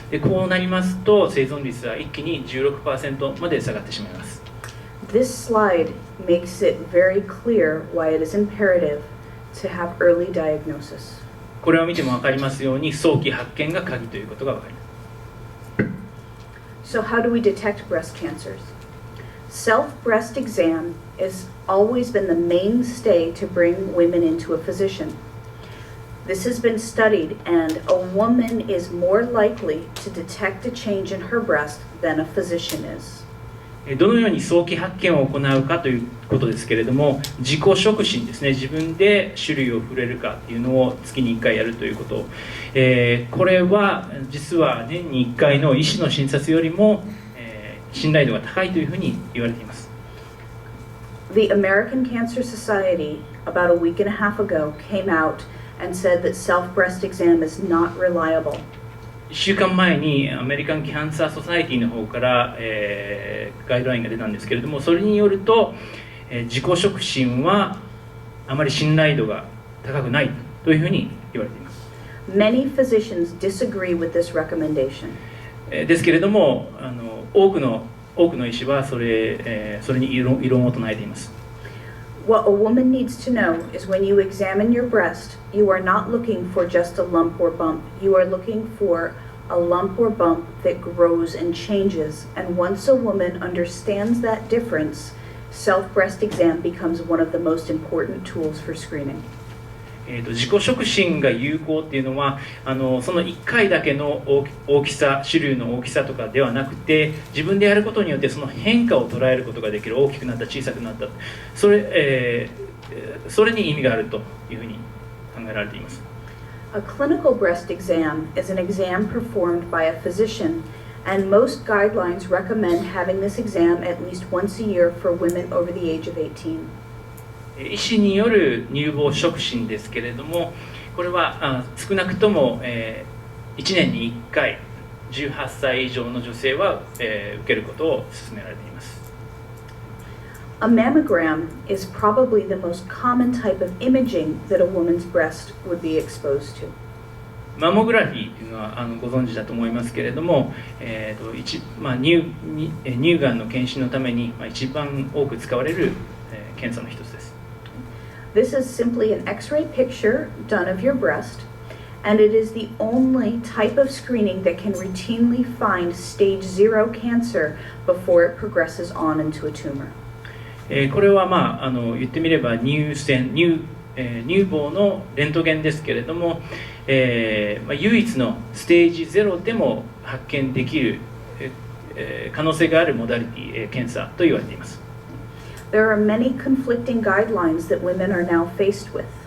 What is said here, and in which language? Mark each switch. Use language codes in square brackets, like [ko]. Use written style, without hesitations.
[ja] で、こうなりますと生存率は一気に 16% まで下がってしまいます。 [en] This slide makes it very clear why it is imperative to have early diagnosis. [ja] これを見ても分かりますように、早期発見が鍵ということが分かります。 [en] So how do we detect breast cancers? Self-breast exam has always been the mainstay to bring women into a physician. This has been studied, and a woman is more likely to detect a change in her breast than a physician is. [ja] どのように早期発見を行うかということですけれども、自己触診ですね、自分で種類を触れるかっていうのを月に1回やるということ、これは実は年に1回の医師の診察よりも、信頼度が高いというふうに言われています。 [en] The American Cancer Society, about a week and a half ago, came out and said that self-breast exam is not reliable. [ja] 1週間前にアメリカン・キャンサー・ソサエティの方から、ガイドラインが出たんですけれども、それによると、自己触診はあまり信頼度が高くないというふうに言われています。 [en] Many physicians disagree with this recommendation. [ja] ですけれども、多くの医師はそれに異論を唱えています。 [en] What a woman needs to know is when you examine your breast, you are not looking for just a lump or bump. You are looking for a lump or bump that grows and changes. And once a woman understands that difference, self-breast exam becomes one of the most important tools for screening. [ja] 自己触診が有効っていうのはその1回だけの大きさ、種類の大きさとかではなくて、自分でやることによってその変化を捉えることができる。大きくなった、小さくなった、それに意味があるというふうに考えられています。 [en] A clinical breast exam is an exam performed by a physician, and most guidelines recommend having this exam at least once a year for women over the age of 18. [ja] 医師による乳房触診ですけれども、これは少なくとも1年に1回 18歳以上の女性は、受けることを勧められています。 [en] A mammogram is probably the most common type of imaging that a woman's breast would be exposed to. [ja] マンモグラフィーというのはご存知だと思いますけれども、乳がんの検診のために、一番多く使われる、検査の一つです。 [en] This is simply an X-ray picture done of your breast, and it is the only type of screening that can routinely find stage 0 cancer before it progresses on into a tumor. [ja] これは、言ってみれば乳房のレントゲンですけれども、唯一のステージ0でも発見できる、可能性があるモダリティ、検査と言われています。 [en] There are many conflicting guidelines that women are now faced with.